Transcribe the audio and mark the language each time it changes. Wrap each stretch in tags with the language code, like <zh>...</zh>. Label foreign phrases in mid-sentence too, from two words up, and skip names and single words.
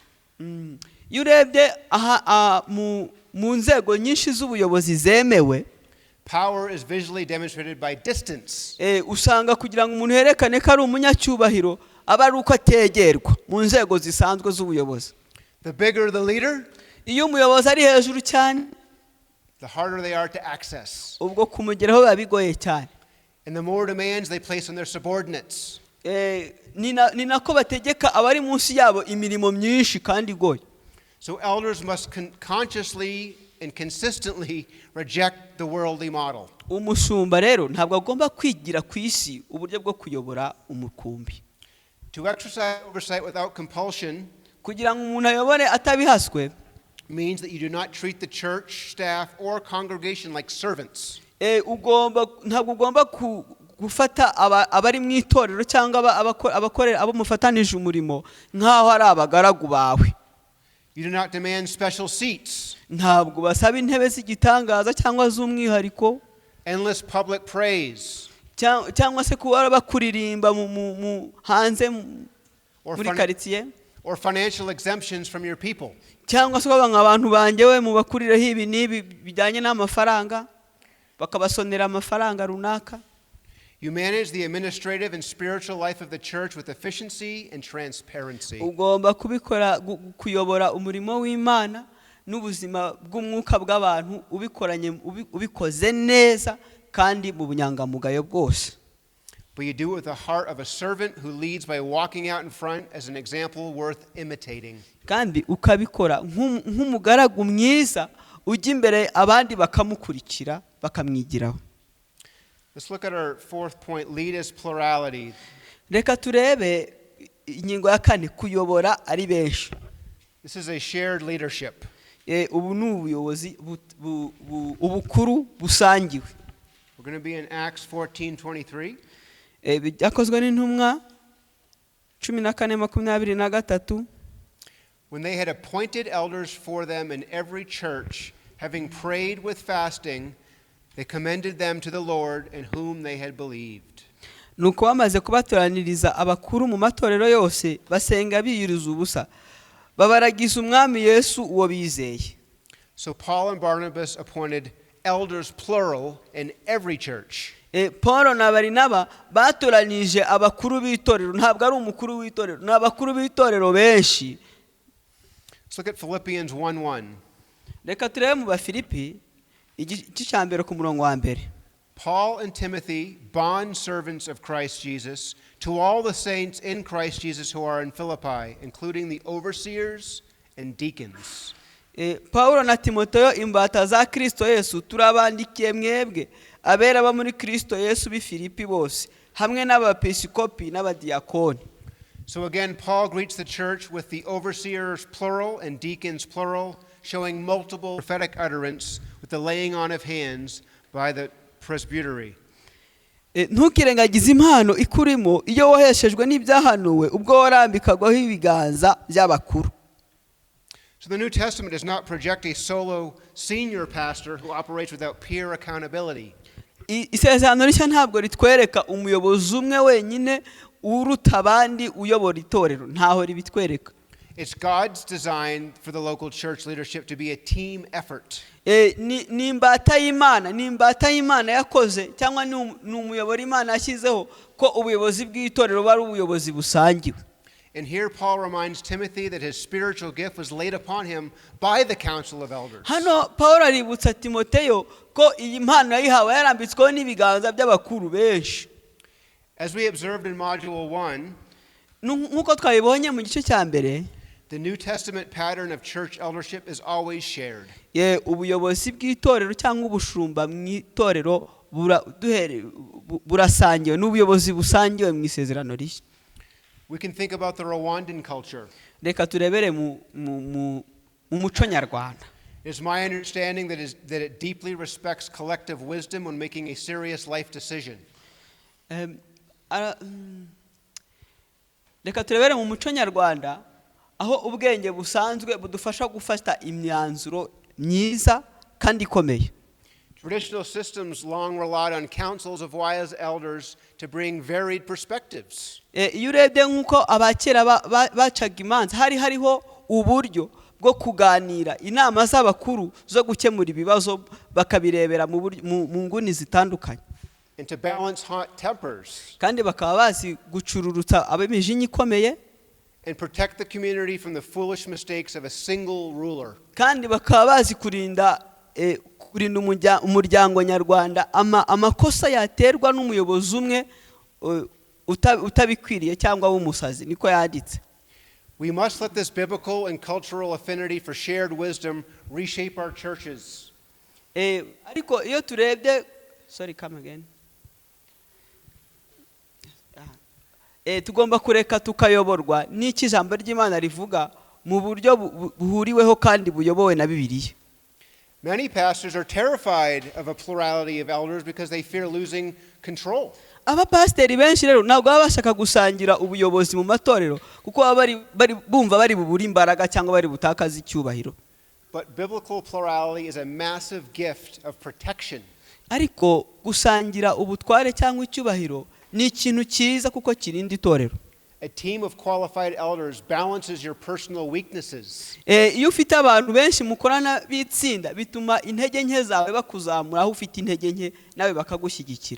<rw>Iyo urebye mu nzego nyinshi z'ubuyobozi zemewe,</rw> <en>power is visually demonstrated by distance.</en> <rw>usanga kugira ngo umuntu yerekane ko ari umunyacyubahiro aba ari uko ategerwa mu nzego zisanzwe z'ubuyobozi.</rw> <en>The bigger the leader,</en> <rw>Iyo umuyobozi ari hejuru cyane,</rw> <en>the harder they are to access.</en> <rw>ubwo kumugeraho biba bigoye cyane.</rw> <en>And the more demands they place on their subordinates.</en> <rw>Ni nako bategeka abari munsi yabo imirimo myinshi kandi igoye.</rw> <en>So elders must consciously and consistently reject the worldly model.</en> <rw>Umushumba rero ntabwo agomba kwigira ku isi uburyo bwo kuyobora umukumbi.</rw> <en>To exercise oversight without compulsion</en> <rw>Kugira ngo umuntu ayobore atabihaswe,</rw> <en>means that you do not treat the church staff or congregation like servants.</en> <rw>ntabwo ugomba gufata abari mu itorero cyangwa abakorera abo mufatanije umurimo nk'aho ari abagaragu bawe.</rw> <en>You do not demand special seats,</en> <rw>Ntabwo basaba intebe z'igitangaza cyangwa z'umwihariko,</rw> <en>endless public praise,</en> <rw>cyangwa se kuba bakuririmba hanze</rw> <en>or</en> <rw>muri karitsiye,</rw> <en>or financial exemptions from your people.</en> <rw>cyangwa se baba abantu banjye we mubakurireho ibi n'ibi bijyanye n'amafaranga, bakabasonera amafaranga runaka.</rw> <en>You manage the administrative and spiritual life of the church with efficiency and transparency.</en> <rw>Ugomba kuyobora umurimo w'Imana n'ubuzima bw'umwuka bw'abantu ubikoze neza kandi mu bunyangamugayo bwose.</rw> <en>But you do it with the heart of a servant who leads by walking out in front as an example worth imitating.</en> <rw>Kandi ukabikora nk'umugaragu mwiza ujya imbere abandi bakamukurikira bakamwigiraho.</rw> <en>Let's look at our fourth point, lead as plurality.</en> <rw>Reka turebe ingingo ya kane, kuyobora ari benshi.</rw> <en>This is a shared leadership.</en> <rw>Ubu ni ubuyobozi ubukuru busangiwe.</rw> <en>We're going to be in Acts 14:23.</en> <rw>Byakozwe n'intumwa 14:23.</rw> <en>When they had appointed elders for them in every church, having prayed with fasting, they commended them to the Lord in whom they had believed.</en> <rw>Nuko bamaze kubatoraniriza abakuru mu matorero yose, basenga biyiriza ubusa, babaragiza umwami Yesu uwo bizeye.</rw> <en>So Paul and Barnabas appointed elders plural in every church.</en> <rw>Paul na Barinaba batoranije abakuru b'itorero, ntabwo ari umukuru w'itorero, ni abakuru b'itorero benshi.</rw> <en>Let's look at Philippians 1:1.</en> <rw>Reka turebe mu Bafilipi igice cya mbere ku murongo wa mbere.</rw> <en>Paul and Timothy, bond servants of Christ Jesus, to all the saints in Christ Jesus who are in Philippi, including the overseers and deacons.</en> <rw>Paulo na Timoteyo, imbata za Kristo Yesu, turabandikiye mwebwe abera ba muri Kristo Yesu b'i Filipi bose, hamwe n'abepiskopi n'abadiyakoni.</rw> <en>So again, Paul greets the church with the overseers plural and deacons plural, showing multiple prophetic utterance with the laying on of hands by the presbytery.</en> <rw>ntukirengagize impano ikurimo iyo woheshejwe n'ibyahanuwe ubwo warambikagwaho ibiganza by'abakuru.</rw> <en>So the New Testament does not project a solo senior pastor who operates without peer accountability.</en> <rw>Isezerano rishya ntabwo ritwereka umuyobozi umwe wenyine uruta abandi uyobora itorero, ntaho ribitwereka.</rw> <en>It's God's design for the local church leadership to be a team effort.</en> <rw>Ni imbata y'Imana yakoze cyangwa ni umuyobora Imana yashyizeho ko ubuyobozi bw'itorero bari ubuyobozi busangiwe.</rw> <en>And here Paul reminds Timothy that his spiritual gift was laid upon him by the council of elders.</en> <rw>Hano Paulo aributsa Timoteyo ko iyi mpano yayihawe yarambitsweho n'ibiganza by'abakuru benshi.</rw> <en>As we observed in module 1,</en> <rw>nk'uko twabibonye mu gice cya mbere,</rw> <en>the New Testament pattern of church eldership is always shared.</en> <rw>Ubuyobozi bw'itorero cyangwa ubushumba mu itorero burasangiwe, n'ubuyobozi busangiwe mu isezerano rishya.</rw> <en>We can think about the Rwandan culture.</en> <rw>Reka turebere mu muco nyarwanda.</rw> <en>It's my understanding that it deeply respects collective wisdom when making a serious life decision.</en> <rw>Reka turebere mu muco nyarwanda aho ubwenge busanzwe budufasha gufata imyanzuro myiza kandi ikomeye.</rw> <en>Traditional systems long relied on councils of wise elders to bring varied perspectives.</en> <rw>Iyo urebye nk'uko abakera bacaga imanza, hariho uburyo bwo kuganira, inama z'abakuru zo gukemura ibibazo bakabirebera mu nguni zitandukanye.</rw> <en>And to balance hot tempers.</en> <rw>Kandi bakaba bazi gucururutsa ab'imijinya ikomeye.</rw> <en>And protect the community from the foolish mistakes of a single ruler.</en> <rw>Kandi bakaba bazi kurinda umuryango nyarwanda amakosa yaterwa n'umuyobozi umwe utabikwiriye cyangwa w'umusazi, niko yanditse.</rw> <en>We must let this biblical and cultural affinity for shared wisdom reshape our churches.</en> <rw>Ariko iyo turebye, tugomba kureka tukayoborwa n'iki ijambo ry'Imana rivuga mu buryo buhuriweho kandi buyobowe na Bibiliya.</rw> <en>Many pastors are terrified of a plurality of elders because they fear losing control.</en> <rw>Abapasiteri benshi rero ntabwo baba bashaka gusangira ubuyobozi mu matorero kuko bumva bari bubura imbaraga cyangwa bari butakaza icyubahiro.</rw> <en>But biblical plurality is a massive gift of protection.</en> <rw>Ariko gusangira ubutware cyangwa icyubahiro ni ikintu cyiza kuko kirinda itorero.</rw> <en>A team of qualified elders balances your personal weaknesses.</en> <rw>Iyo ufite abantu benshi mukorana bitsinda bituma intege nke zawe bakuzamura, aho ufite intege nke nawe bakagushyigikira.</rw>